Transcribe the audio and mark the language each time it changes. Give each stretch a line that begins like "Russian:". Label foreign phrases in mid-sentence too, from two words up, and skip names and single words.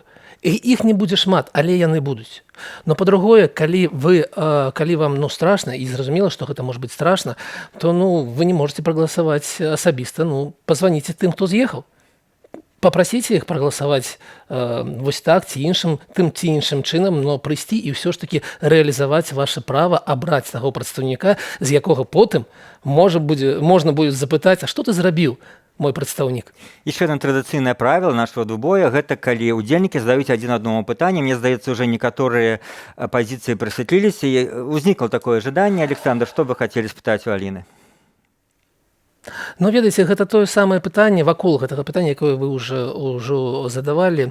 Belarusian: І іх не будзе шмат, але яны будуць. Но па-другое, калі вам страшна, і зразумела, што гэта можа быць страшна, то вы не можете прагаласаваць асабіста, пазваніце тым, хто з'ехаў. Папрасіце іх прагаласаваць вось так ці іншым, тым ці іншым чынам, но прыйсці і ўсё ж такі рэалізаваць ваше права абраць таго прадстаўніка, з якога потым можна будзе запытаць: а што ты зрабіў? мой прадстаўнік.
Russian: Еще одно
Belarusian: традыцыйнае
Russian: правило нашего двубоя
Belarusian: – гэта калі удзельнікі задаюць адзін аднаму пытанне. Мне здаецца, уже некаторыя пазіцыі прасветліліся. І ўзнікла такое жаданне. Александр, што вы хацелі спытаць у Аліны? Ну, ведаеце, гэта тое самае пытанне, вакол гэтага пытання, якое вы ўжо задавалі.